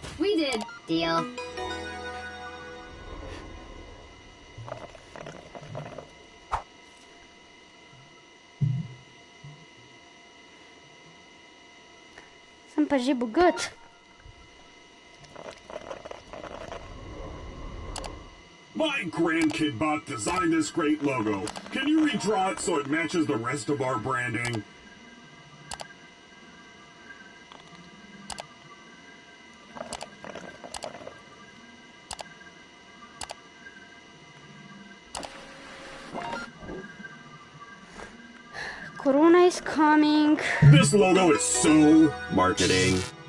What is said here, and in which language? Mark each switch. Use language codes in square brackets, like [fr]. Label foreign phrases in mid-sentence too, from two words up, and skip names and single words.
[en] We did. Deal. [sl] Sem pa že bogat. [en] My grandkid bot designed this great logo. Can you redraw it so it matches the rest of our branding? Corona is coming. This logo is so marketing.